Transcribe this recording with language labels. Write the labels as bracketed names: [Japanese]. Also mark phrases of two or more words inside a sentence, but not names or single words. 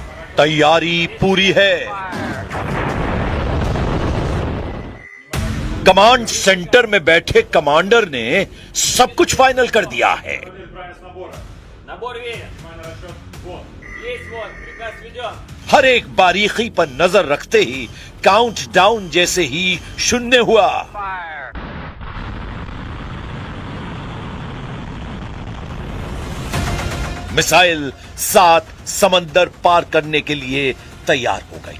[Hindi] तैयारी पूरी है। कमांड सेंटर में बैठे कमांडर ने सब कुछ फाइनल कर दिया है। [Russian] Набор верен. Есть вот, приказ введен. [Hindi] हर एक बारीकी पर नजर रखते ही [English] count down [Hindi] जैसे ही शून्य हुआ, मिसाइल 7 समंदर पार करने के लिए तैयार हो गई।